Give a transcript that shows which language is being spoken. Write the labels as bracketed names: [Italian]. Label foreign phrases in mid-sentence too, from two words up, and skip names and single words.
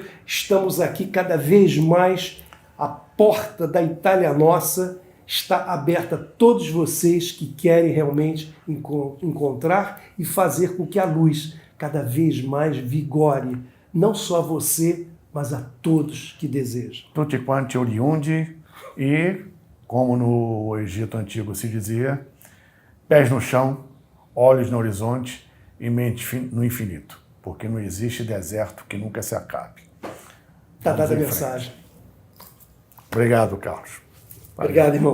[Portuguese] Estamos aqui cada vez mais, a porta da Itália Nossa está aberta a todos vocês que querem realmente encontrar e fazer com que a luz cada vez mais vigore, não só a você, mas a todos que desejam. [Italian] Tutti quanti oriundi e, [Portuguese] como no Egito Antigo se dizia, pés no chão, olhos no horizonte e mente no infinito, porque não existe deserto que nunca se acabe. Está dada a em mensagem. frente. Obrigado, Carlos. Obrigado, irmão.